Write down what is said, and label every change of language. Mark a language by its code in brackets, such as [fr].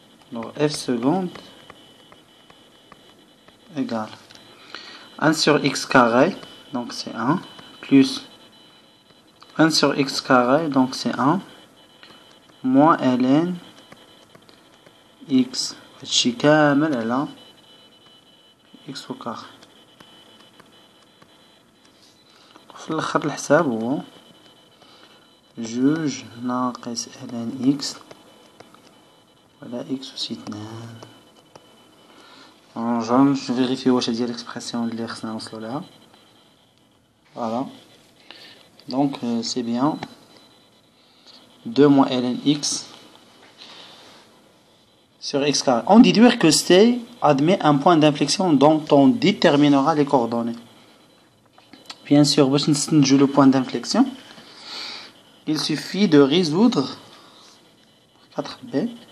[fr] Alors f seconde égale 1 sur x carré, donc c'est 1, plus 1 sur x carré, donc c'est 1, moins ln x [ar] هادشي كامل على [fr] x au carré. [ar] في الاخر الحساب هو جوج ناقص ln x على x أس 2. [fr] Je vérifie [ar] واش هادي l'expression اللي خصنا نوصلو لها. [fr] Voilà. Donc c'est bien 2 moins ln x sur x carré. On déduit que C admet un point d'inflexion dont on déterminera les coordonnées. Bien sûr, [ar] باش نستنتجو [fr] le point d'inflexion, il suffit de résoudre 4b.